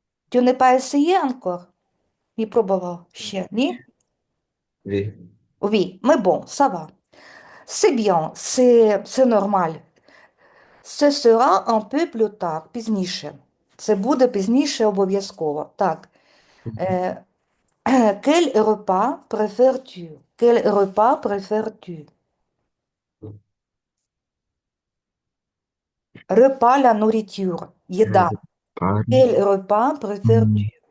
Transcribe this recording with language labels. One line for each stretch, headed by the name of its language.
French: Tu n'as pas essayé encore?
Ukrainian: Не пробовал ще, ні?
French: Oui. Oui, mais bon, ça va. C'est bien, c'est normal. Ce sera un peu plus tard,
Ukrainian: пізніше. Це буде пізніше обов'язково. Так.
French: Е, Quel repas préfères-tu? Quel repas préfères-tu? Repas, la nourriture.
Russian: Еда.
French: Pardon. Quel repas Hmm. préfères-tu?